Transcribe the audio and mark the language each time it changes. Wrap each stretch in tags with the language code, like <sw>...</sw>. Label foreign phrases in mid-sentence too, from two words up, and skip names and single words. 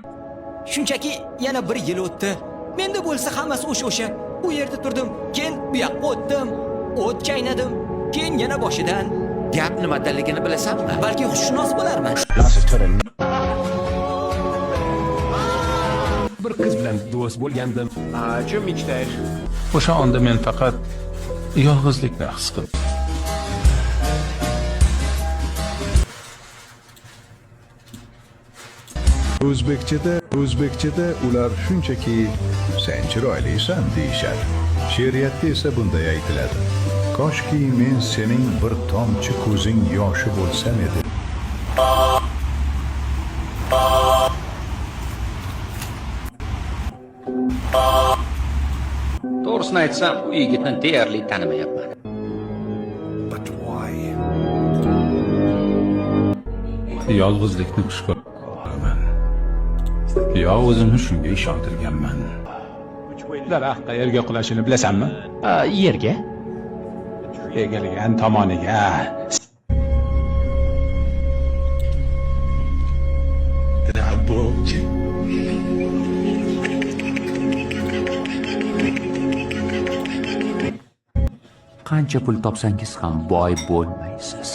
<uz>Shunchaki yana 1 yil o'tdi. Menda bo'lsa hammasi o'sha. U yerda turdim, keyin bu yoqqa o'tdim, o't chaynadim, keyin yana boshidan. Gap nimadaligini bilasanmi? Balki xushshunos bo'larman. Bir qiz bilan do'st bo'lgandim.</uz> <ru>Чем мечтаешь?</ru> <uz>O'sha onda men faqat yolg'izlikni his qildim. O'zbekchada ular shunchaki sen chiroylisan deyishadi. She'riyatda esa bunday aytiladi. Koshki men sening bir tomchi ko'zing yoshi bo'lsam edi. To'g'risini aytsam, bu yigitni deyarli tanimayapman.</uz> <en>But why?</en> <uz>Yolg'izlikni xush ko'raman. Yo o'zimni shunga ishontirganman. Daraxt qayerga qulashini bilasanmi? Yerga? Egilgan tomoniga. Qancha pul topsangiz ham boy bo'lmaysiz.</uz>